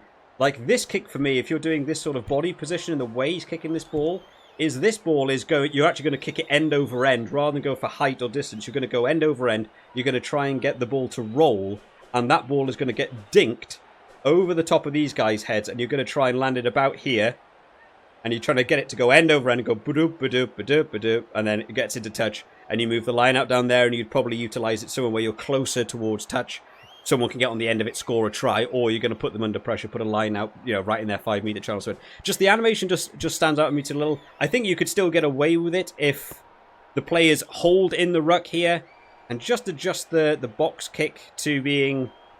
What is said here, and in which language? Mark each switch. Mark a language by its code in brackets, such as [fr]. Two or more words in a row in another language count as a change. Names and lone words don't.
[en] Like this kick for me, if you're doing this sort of body position and the way he's kicking this ball is going, you're actually going to kick it end over end rather than go for height or distance. You're going to go end over end. You're going to try and get the ball to roll, and that ball is going to get dinked over the top of these guys' heads, and you're going to try and land it about here, and you're trying to get it to go end over end and go ba-doop, ba-doop, ba-doop, ba-doop, and then it gets into touch, and you move the line out down there, and you'd probably utilize it somewhere where you're closer towards touch. Someone can get on the end of it, score a try, or you're going to put them under pressure, put a line out, you know, right in their 5-meter channel. So just the animation just stands out to me a little. I think you could still get away with it if the players hold in the ruck here and just adjust the box kick to being...